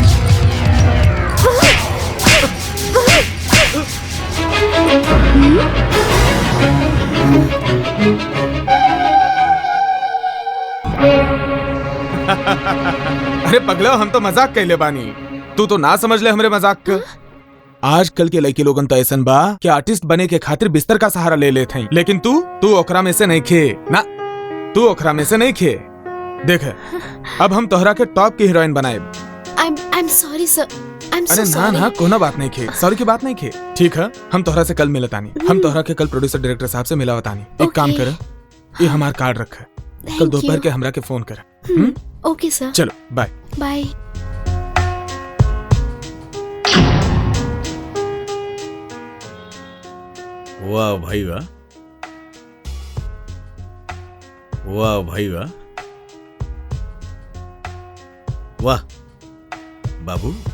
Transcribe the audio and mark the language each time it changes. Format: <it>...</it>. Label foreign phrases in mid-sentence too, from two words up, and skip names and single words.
<bho>अरे पगला, हम तो मजाक कहले बानी, तू तो ना समझ ले हमरे मजाक का। आजकल के लड़के लोगन तो ऐसन बा कि आर्टिस्ट बने के खातिर बिस्तर का सहारा ले लेते हैं, लेकिन तू ओकरा में से नहीं खे ना, तू ओकरा में से नहीं खे। देख अब हम तोहरा के टॉप की हीरोइन बनाए।</bho> <en>I'm sorry sir, I'm so अरे sorry।</en> <bho>ना कोना बात नहीं खे, सॉरी की बात नहीं खे। ठीक है, हम तोहरा से कल मिलतानी। हम तोहरा के कल प्रोड्यूसर डायरेक्टर साहब से मिलावतानी। एक काम कर, ये हमार कार्ड रख, कल दोपहर के हमरा के फोन कर।</bho> <en>OK sir,</en> <bho>चलो बाय बाय। वाह भाई वाह, वाह भाई वाह, वाह बाबू।</bho>